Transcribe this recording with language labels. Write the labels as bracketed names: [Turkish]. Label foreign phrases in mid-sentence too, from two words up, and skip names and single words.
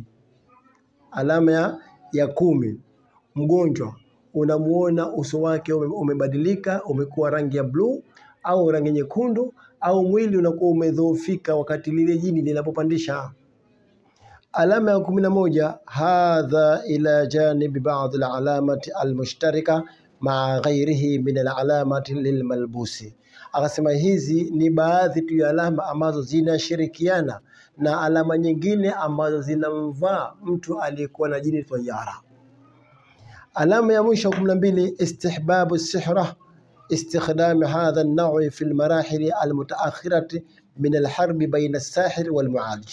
[Swahili] Alama ya 10, mgonjwa unamuona uso wake umebadilika, umekuwa rangi ya blue au rangi nyekundu, au mwili unakuwa umedhoofika wakati lile jini linapopandisha. Alama ya [Arabic] 11, هذا إلى جانب بعض العلامات المشتركة مع غيره من العلامات للملبوس. [Swahili] Akasema hizi ni baadhi tu ya alama ambazo zinashirikiana na alama nyingine ambazo zinamvaa mtu aliyekuwa na jini tayara. Alama ya mwisho [Arabic] 12, استحباب سحر استخدام هذا النوع في المراحل المتأخرة من الحرب بين الساحر والمعالج.